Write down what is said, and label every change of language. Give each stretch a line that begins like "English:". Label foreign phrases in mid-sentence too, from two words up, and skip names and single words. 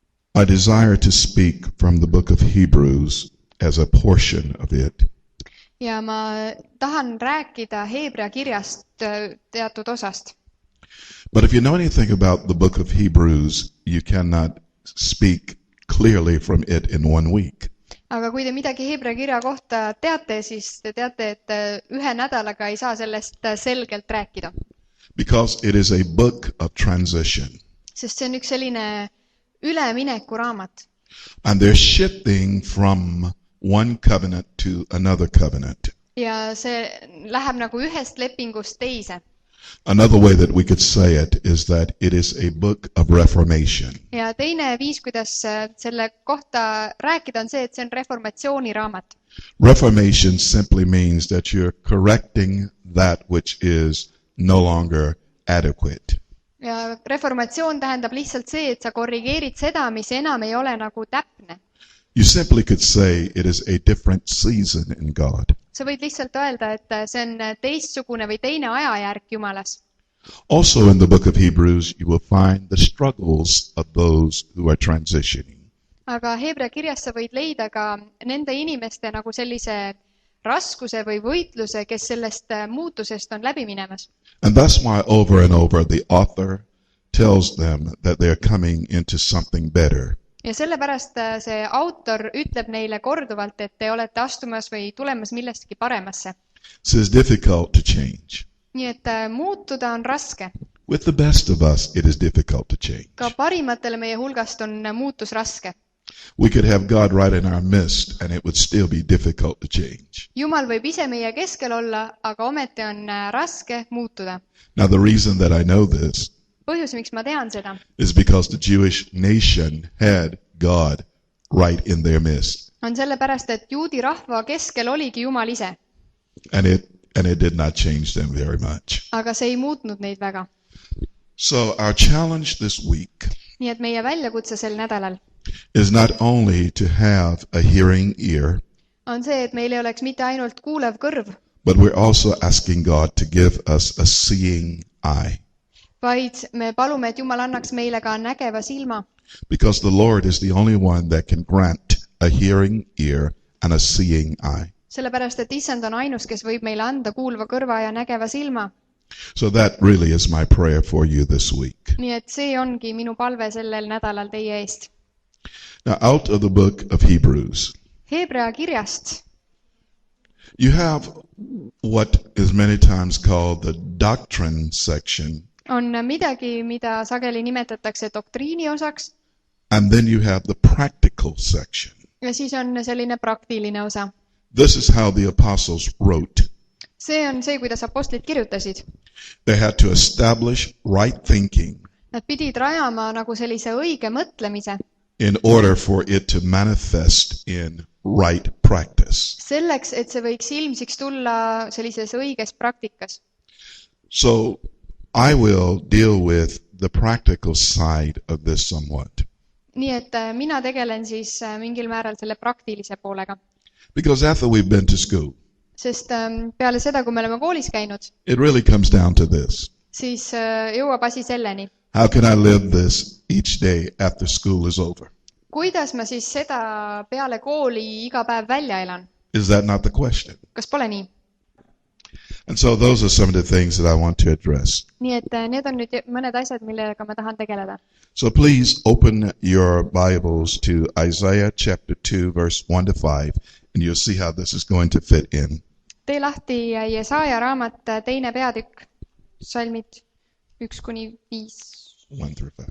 English: I desire to speak from the book of Hebrews as a portion of it.
Estonian: Ja ma tahan rääkida Heebrea kirjast teatud osast.
English: But if you know anything about the book of Hebrews, you cannot speak clearly from it in 1 week.
Estonian: Aga kui te midagi Heebrea kirja kohta teate, siis te teate, et ühe nädalaga ei saa sellest selgelt rääkida.
English: Because it is a book of transition.
Estonian: Sest see on üks selline ülemineku raamat.
English: And they're shifting from one covenant to another covenant.
Estonian: Ja see läheb nagu ühest lepingust teise.
English: Another way that we could say it is that it is a book of reformation.
Estonian: Ja teine viis, kuidas selle kohta rääkida, on see, et see on reformatsiooni raamat.
English: Reformation simply means that you're correcting that which is no longer adequate.
Estonian: Ja reformatsioon tähendab lihtsalt see, et sa korrigeerid seda, mis enam ei ole nagu täpne.
English: You simply could say it is a different season in God.
Estonian: Sa võid lihtsalt öelda, et see on teistsugune või teine ajajärk Jumalas.
English: Also in the book of Hebrews, you will find the struggles of those who are transitioning.
Estonian: Aga Heebrea kirjas sa võid leida ka nende inimeste nagu sellise raskuse või võitluse, kes sellest muutusest on läbi minemas.
English: And that's why over and over the author tells them that they're coming into something better.
Estonian: Ja sellepärast see autor ütleb neile korduvalt, et te olete astumas või tulemas millestki paremasse.
English: So it's difficult to change.
Estonian: Nii et muutuda on raske.
English: With the best of us, it is difficult to change.
Estonian: Ka parimatele meie hulgast on muutus raske.
English: We could have God right in our midst and it would still be difficult to change.
Estonian: Jumal võib ise meie keskel olla, aga ometi on raske muutuda.
English: Now the reason that I know this
Estonian: Põhjus, miks ma tean seda,
English: is because the Jewish nation had God right in their midst.
Estonian: on sellepärast, et juudi rahva keskel oligi Jumal ise.
English: And it did not change them very much.
Estonian: Aga see ei muutnud neid väga.
English: So our challenge this week
Estonian: Nii et meie väljakutse sel nädalal
English: is not only to have a hearing ear,
Estonian: on see, et meil ei oleks mitte ainult kuulev kõrv,
English: but we're also asking God to give us a seeing eye.
Estonian: vaid me palume, et Jumal annaks meile ka nägeva silma.
English: Because the Lord is the only one that can grant a hearing ear and a seeing eye.
Estonian: Sellepärast, et Issand on ainus, kes võib meile anda kuulva kõrva ja nägeva silma.
English: So that really is my prayer for you this week.
Estonian: Nii et see ongi minu palve sellel nädalal teie eest.
English: Now out of the book of Hebrews,
Estonian: Heebrea kirjast
English: you have what is many times called the doctrine section.
Estonian: on midagi, mida sageli nimetatakse doktriini osaks,
English: And then you have the practical section.
Estonian: ja siis on selline praktiline osa.
English: This is how the apostles wrote.
Estonian: See on see, kuidas apostlid kirjutasid.
English: They had to establish right thinking
Estonian: Nad pidid rajama nagu sellise õige mõtlemise,
English: in order for it to manifest in right practice.
Estonian: selleks, et see võiks ilmsiks tulla sellises õiges praktikas.
English: So I will deal with the practical side of this somewhat.
Estonian: Nii et mina tegelen siis mingil määral selle praktilise poolega.
English: Because after we've been to school,
Estonian: Sest peale seda, kui me oleme koolis käinud,
English: it really comes down to this.
Estonian: siis jõuab asi selleni.
English: How can I live this each day after school is over?
Estonian: Kuidas ma siis seda peale kooli iga päev välja elan?
English: Is that not the question?
Estonian: Kas pole nii?
English: And so those are some of the things that I want to address.
Estonian: Nii et need on nüüd mõned asjad, millega ma tahan tegeleda.
English: So please open your Bibles to Isaiah chapter 2, verse 1 to 5, and you'll see how this is going to fit in.
Estonian: Tee lahti Jesaja raamat 2. peatükk, salmid 1-5.
English: 1 through 5.